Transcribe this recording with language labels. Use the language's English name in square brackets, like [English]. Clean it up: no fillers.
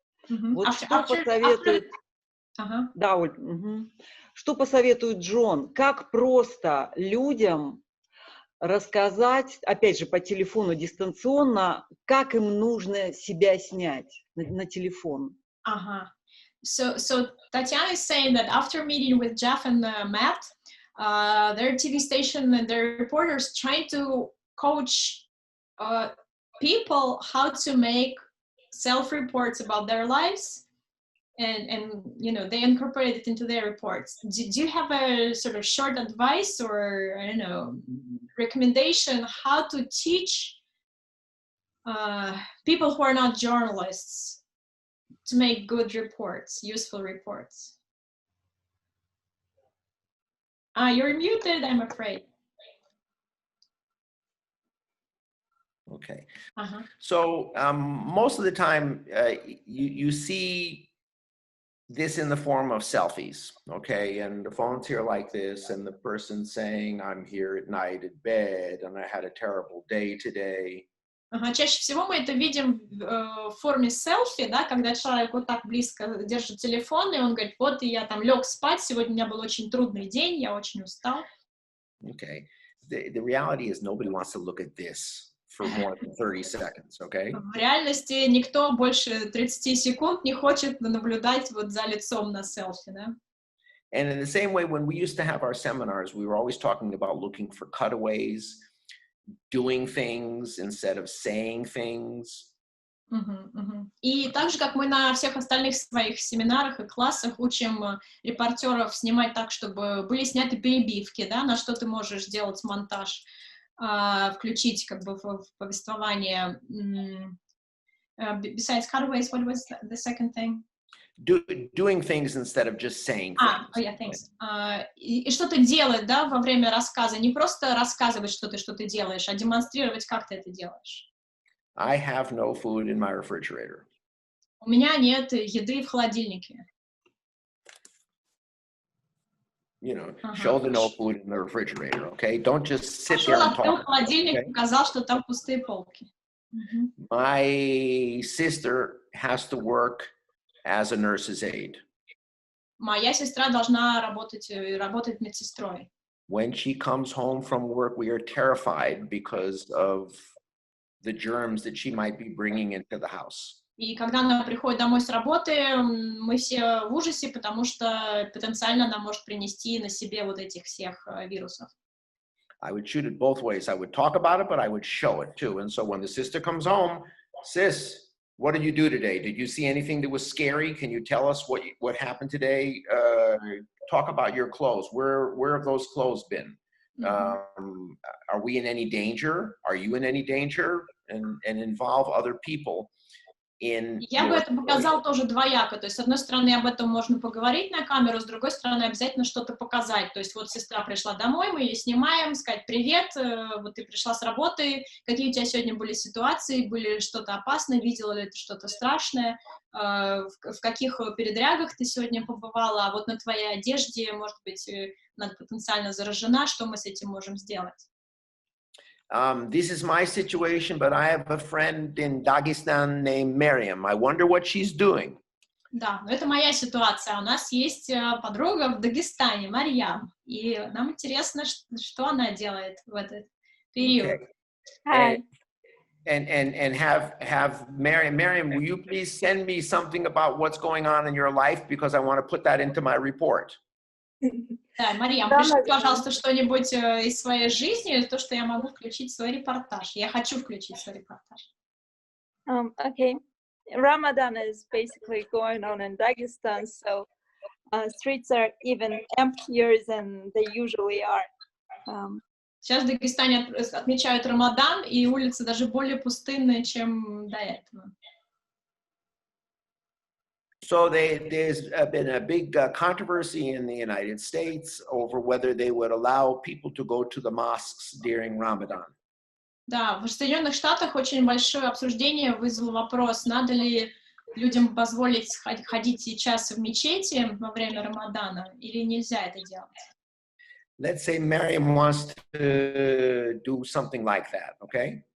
[Russian] Вот что посоветует... Да, Оль, что посоветует Джон? Как просто людям рассказать, опять же, по телефону дистанционно, как им нужно себя снять на телефон? [English] So Tatiana is saying that after meeting with Jeff and Matt, their TV station and their reporters trying to coach people how to make self-reports about their lives, and you know, they incorporate it into their reports. Do you have a sort of short advice or, I don't know, recommendation how to teach people who are not journalists to make good reports, useful reports? You're muted, I'm afraid. Okay. So most of the time, you see this in the form of selfies, okay? And the phone's here like this, and the person saying, I'm here at night at bed, and I had a terrible day today. [Russian] Чаще всего мы это видим в форме селфи, да, когда человек вот так близко держит телефон, и он говорит, вот я там лег спать, сегодня у меня был очень трудный день, я очень устал. [English] Okay. The reality is nobody wants to look at this for more than 30 seconds, okay? [Russian] В реальности никто больше 30 секунд не хочет наблюдать вот за лицом на селфи, да? [English] And in the same way, when we used to have our seminars, we were always talking about looking for cutaways, doing things instead of saying things. [Russian] И так же, как мы на всех остальных своих семинарах и классах учим репортеров снимать так, чтобы были сняты перебивки, да, на что ты можешь сделать монтаж, включить как бы в повествование. [English] Besides cutaways, what was the second thing? Doing things instead of just saying things. Yeah, thanks. [Russian] И что-то делать, да, во время рассказа. Не просто рассказывать, что ты делаешь, а демонстрировать, как ты это делаешь. [English] I have no food in my refrigerator. [Russian] У меня нет еды в холодильнике. [English] You know, show the no food in the refrigerator, okay? Don't just sit there and talk. [Russian] Открыл холодильник, показал, что там пустые полки. [English] My sister has to work as a nurse's aide. [Russian] Моя сестра должна работать медсестрой. [English] When she comes home from work, we are terrified because of the germs that she might be bringing into the house. [Russian] И когда она приходит домой с работы, мы все в ужасе, потому что потенциально она может принести на себе вот этих всех вирусов. [English] I would shoot it both ways. I would talk about it, but I would show it too. And so when the sister comes home, sis, what did you do today? Did you see anything that was scary? Can you tell us what happened today? Talk about your clothes. Where have those clothes been? Are we in any danger? Are you in any danger? And involve other people in. [Russian] Я бы это показал тоже двояко. То есть, с одной стороны, об этом можно поговорить на камеру, с другой стороны, обязательно что-то показать. То есть, вот сестра пришла домой, мы ее снимаем, сказать привет, вот ты пришла с работы, какие у тебя сегодня были ситуации, были что-то опасное, видела ли ты что-то страшное, в каких передрягах ты сегодня побывала, а вот на твоей одежде, может быть, она потенциально заражена, что мы с этим можем сделать? [English] This is my situation, but I have a friend in Dagestan named Miriam. I wonder what she's doing. [Russian] Да, но это моя ситуация. У нас есть подруга в Дагестане, Марьям, и нам интересно, что она делает в этот период. [English] Okay. And have Miriam, will you please send me something about what's going on in your life, because I want to put that into my report. [Russian] Да, Марьям, пиши, пожалуйста, что-нибудь из своей жизни, то, что я могу включить в свой репортаж. Я хочу включить в свой репортаж. [English] Okay. Ramadan is basically going on in Dagestan, so streets are even emptier than they usually are. [Russian] Сейчас в Дагестане отмечают Рамадан, и улицы даже более пустынные, чем до этого. [English] So there's been a big controversy in the United States over whether they would allow people to go to the mosques during Ramadan. [Russian] Да, в Соединенных Штатах очень большое обсуждение вызвал вопрос, надо ли людям позволить ходить сейчас в мечети во время Рамадана, или нельзя это делать. [English] Let's say Miriam wants to do something like that, okay?